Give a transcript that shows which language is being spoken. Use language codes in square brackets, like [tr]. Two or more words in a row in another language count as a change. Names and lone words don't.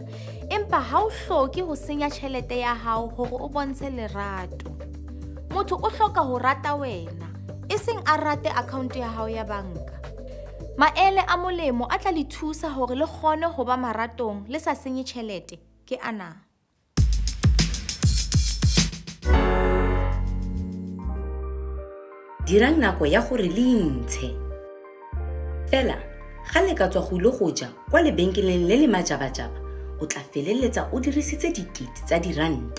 [st] Empa ha o hloke ho senya tjhelete ya hao hore o bontshe lerato. Motho o hloka ho rata wena, eseng a rate account ya hao ya banka. Maele a molemo a tla le thusa hore le kgone ho ba maratong le sa senye tjhelete ke ana. [tn] Dirang nako ya gore le intshe. Fela, ga le ka tswa go ile go ja kwa lebenkeleng le le majabajaba, o tla feleletsa o dirisitse dikete tsa diranta.